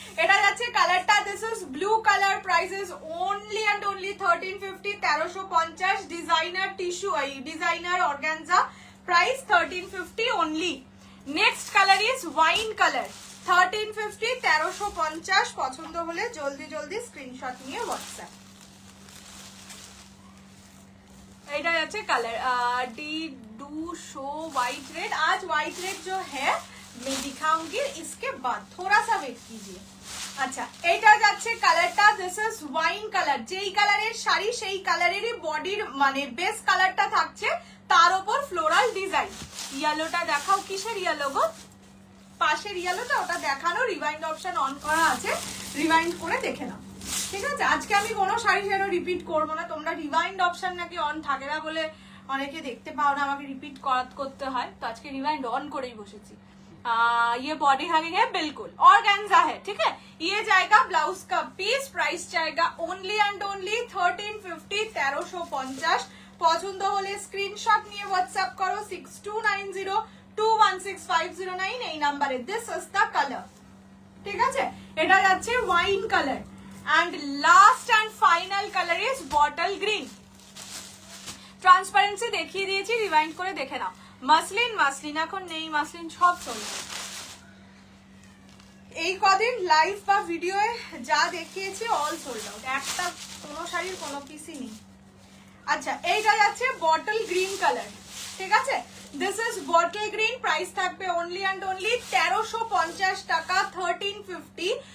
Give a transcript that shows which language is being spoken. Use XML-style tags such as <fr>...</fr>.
<bn>এটা যাচ্ছে কালারটা,</bn> <en>This is blue colour.</en> <bn>Price is only and only 1350, 1350। Designer tissue, designer organza, price 1350 only.</bn> <en>Next colour is wine colour, 1350, 1350।</en> <bn>পছন্দ হলে জলদি জলদি স্ক্রিনশট নিয়ে হোয়াটসঅ্যাপ। এটা যাচ্ছে</bn> <hi>colour D do show white red. आज व्हाइट रेड जो है मैं दिखाऊंगी, इसके बाद थोड़ा सा वेट कीजिए।</hi> <bn>আচ্ছা, এটা যাচ্ছে কালারটা,</bn> <en>This is wine colour.</en> <bn>যেই কালারের শাড়ি সেই কালারেরই বডির মানে বেস কালারটা থাকছে, তার উপর ফ্লোরাল ডিজাইন। ইয়েলোটা দেখাও, কিসের ইয়েলো গো? পাশের ইয়েলোটা, ওটা দেখানো, রিভাইন্ড অপশন অন করা আছে, রিভাইন্ড করে দেখে নাও, ঠিক আছে? আজকে আমি কোনো শাড়ি যেন রিপিট করবো না, তোমরা রিভাইন্ড অপশন নাকি অন থাকে না বলে অনেকে দেখতে পাও না, আমাকে রিপিট করতে হয়, তো আজকে রিভাইন্ড অন করেই বসেছি।</bn> <hi>ये बॉडी हैगिंग है, बिल्कुल ऑर्गेन्जा है, ठीक है? ये जाएगा ब्लाउज का पीस। प्राइस जाएगा ओनली एंड ओनली 1350, 1350।</hi> <bn>পছন্দ হলে স্ক্রিনশট নিয়ে হোয়াটসঅ্যাপ করো 6290216509 এই নাম্বারে।</bn> <en>this is the colour,</en> <bn>ঠিক আছে? এটা যাচ্ছে wine colour.</bn> <en>And last and final color is bottle green.</en> <bn>Transparency দেখিয়ে দিয়েছি, রিভাইন্ড করে দেখে নাও। মাসলিন এখন নেই, মাসলিন সব চলবে। এই কদিন লাইভ বা ভিডিওয়ে যা দেখিয়েছি অল সোল্ড আউট, একটা কোনো শাড়ির কোনো পিসই নেই। আচ্ছা এইটা যাচ্ছে বটল গ্রিন কালার, ঠিক আছে,</bn> <en>this is bottle green,</en> <bn>price থাকবে অনলি অ্যান্ড অনলি 1350 টাকা, 1350।</bn>